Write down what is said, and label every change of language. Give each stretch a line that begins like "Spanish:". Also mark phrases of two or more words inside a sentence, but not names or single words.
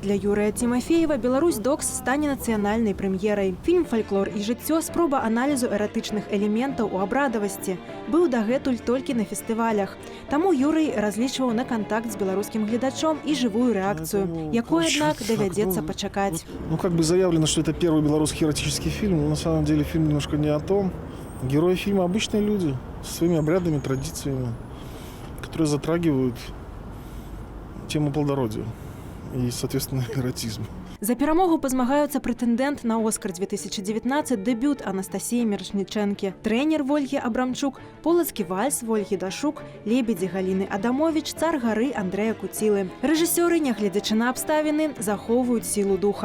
Belarusian: Для Юрыя Тимофеева «Беларусь Докс» стане нацыянальнай прэм'ерай. Фільм «Фальклор і жыццё» – спроба аналізу эратычных элементаў у абрадавасці. Быў дагэтуль толькі на фестывалях. Таму Юрый разлічваў на кантакт з беларускім гледачом і жывую рэакцыю, якой, аднак, давядзецца пачакаць.
Russian: Ну, как бы заявлено, что это первый белорусский эротический фильм, но на самом деле фильм немножко не о том. Герои фильма – обычные люди со своими обрядами, традициями, которые затрагивают тему плодородия и, соответственно, эротизма.
Belarusian: За перамогу пазмагаюцца прэтэндэнт на «Оскар» 2019, дэбют Анастасіі Мерчнічэнкі, трэнер Вольгі Абрамчук, полацкі вальс Вольгі Дашук, лебедзі Галіны Адамовіч, цар гары Андрэя Куцілы. Рэжысёры, нягледзячы на абставіны, захоўваюць сілу духа.